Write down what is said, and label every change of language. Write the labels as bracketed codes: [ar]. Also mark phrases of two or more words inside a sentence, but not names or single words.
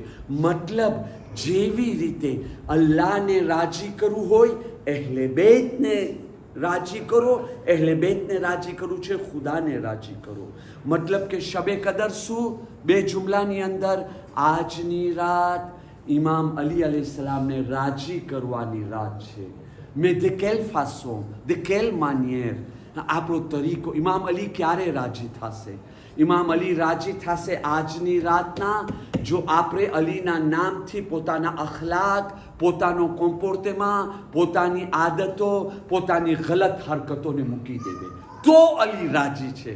[gu] મતલબ જેવી રીતે અલ્લાહને રાજી કરવું હોય, અહેલે બેતને રાજી કરો, અહેલે બેતને રાજી કરવું છે, ખુદાને રાજી કરો. મતલબ કે શબે કદર શું? 2 જુમલાની અંદર આજની રાત ઇમામ અલી અલૈહિસ્સલામને રાજી કરવાની રાત છે. [fr] મેં de quelle façon, de quelle manière, [gu] આપણો તરીકો. ઇમામ અલી ક્યારે રાજી થશે? ઇમામ અલી રાજી થશે આજની રાતના, જો આપણે અલીના નામથી પોતાના અખલાક, પોતાનો કોમ્પોર્ટેમાં, પોતાની આદતો, પોતાની ગલત હરકતોને મૂકી દેવે, તો અલી રાજી છે.